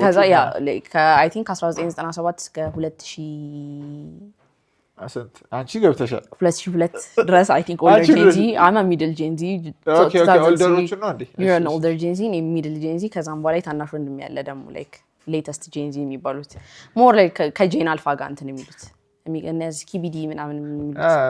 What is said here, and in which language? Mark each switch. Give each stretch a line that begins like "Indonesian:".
Amharic: ከዛ ያ
English: like I think
Amharic: ከ1997 እስከ 2000 አሰንት አንቺ ገብተሻል 2002 ድረስ
English: I think older Gen Z. I'm a middle Gen Z.
Amharic: Okay, olderዎቹ ነው እንዴ?
English: You're an older Gen Z,
Amharic: እኔ middle Gen Z ከዛም በኋላ ታናሽ ወንድም ያለ ደግሞ
English: like latest Gen Z
Amharic: የሚባሉት more like ከጄን አልፋ ጋር እንትን የሚሉት እነዚህ ስኪቢዲ ምናምን የሚሉት